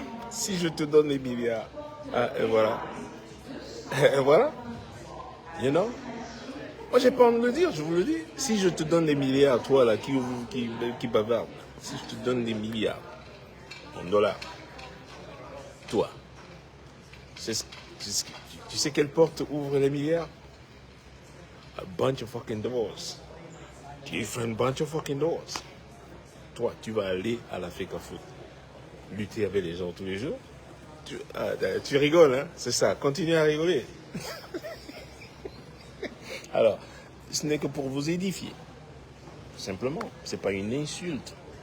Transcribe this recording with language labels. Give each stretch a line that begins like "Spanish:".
French: Si je te donne les milliards, ah, et voilà. Et voilà.
English: You know?
French: Moi, j'ai pas envie de le dire, je vous le dis. Si je te donne des milliards, toi, là, qui bavarde, si je te donne des milliards en dollars, toi, tu sais quelle porte ouvre les milliards?
English: A bunch of fucking doors. Different bunch of fucking doors.
French: Toi, tu vas aller à l'Afrique Foot. Lutter avec les gens tous les jours. Tu rigoles, hein? C'est ça, continue à rigoler. Alors, ce n'est que pour vous édifier. Simplement, c'est pas une insulte